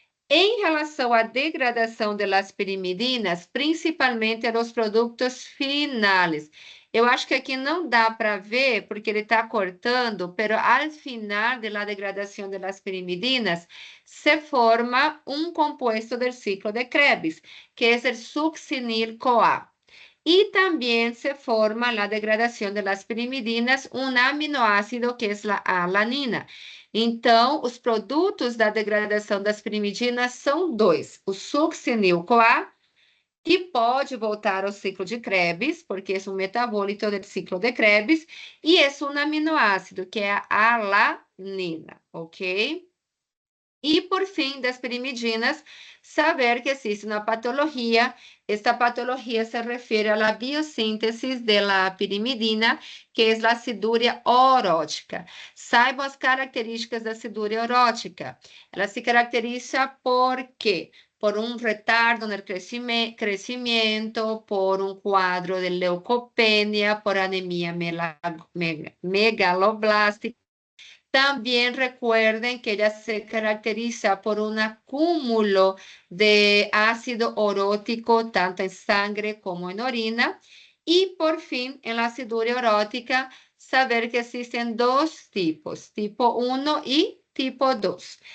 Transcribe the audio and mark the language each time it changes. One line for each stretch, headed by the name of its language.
Portuguese: Em relação à degradação das pirimidinas, principalmente nos produtos finais, eu acho que aqui não dá para ver, porque ele está cortando, mas ao final da degradação das pirimidinas, se forma um compuesto do ciclo de Krebs, que é o succinil-CoA.
Spanish: Y también se forma la degradación de las pirimidinas, un aminoácido que es la alanina.
Portuguese: Então, os produtos da degradação das pirimidinas são dois: o succinil-CoA que pode voltar ao ciclo de Krebs, porque é um metabólito do ciclo de Krebs, e é um aminoácido, que é a alanina, ok? E, por fim, das pirimidinas, saber que existe uma patologia. Esta patologia se refere à biossíntese da pirimidina, que é a acidúria orótica. Saibam as características da acidúria orótica. Ela se caracteriza por quê? Por um retardo no crescimento, por um quadro de leucopenia, por anemia megaloblástica.
Spanish: También recuerden que ella se caracteriza por un acúmulo de ácido orótico tanto en sangre como en orina. Y por fin, en la aciduria orótica, saber que existen dos tipos, tipo 1 y tipo 2.